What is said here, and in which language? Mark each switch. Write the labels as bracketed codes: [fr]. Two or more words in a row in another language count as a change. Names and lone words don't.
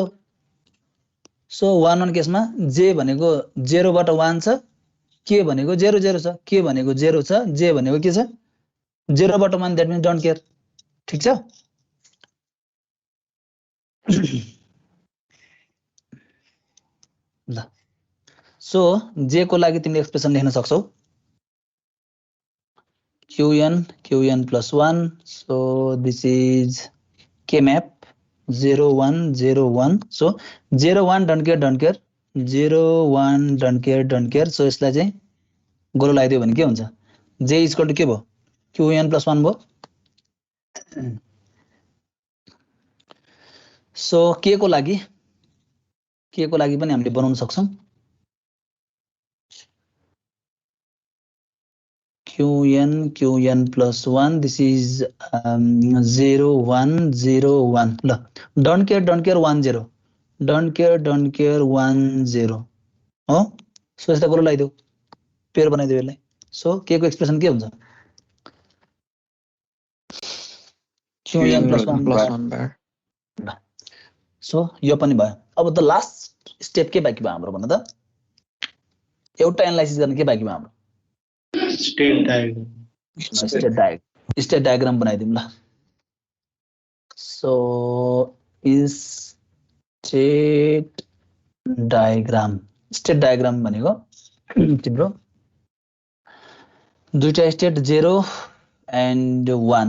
[ne] सो 1 1 केसमा जे भनेको 0 बाट 1 छ, के भनेको 0 0 छ, के भनेको 0 छ, जे भनेको के छ? 0 बाट 1 [en] that means don't care, [ne] ठीक छ। ल सो जे को लागि तिमीले एक्सप्रेसन लेख्न सक्छौ qn + 1। [en] So this is k map 0 1 0 1. So 0 1 don't care 0 1 don't care. [ne] सो यसलाई चाहिँ गोलो लगाइदियो भने के हुन्छ? j = के भयो? qn + 1 भयो। सो के को लागि पनि हामीले बनाउन सक्छौं। [en] qn + 1 this is 0 1 0 1. ल don't care 1 0 don't care 1 0 हो। [ne] सो यसलाई गोलो लगाइदेऊ, पेयर बनाइदेऊ यसलाई। सो के को एक्सप्रेसन के हुन्छ? qn + 1 बार। सो यो पनि भयो। अब [en] the last step [ne] के बाँकी भयो हाम्रो भन त? एउटा एनालाइसिस गर्न के बाँकी भयो हाम्रो? [en] State diagram. state diagram [ne] बनाइदिउँ ल। सो [en] state diagram [ne] भनेको तिम्रो दुईटा स्टेट 0 एन्ड 1।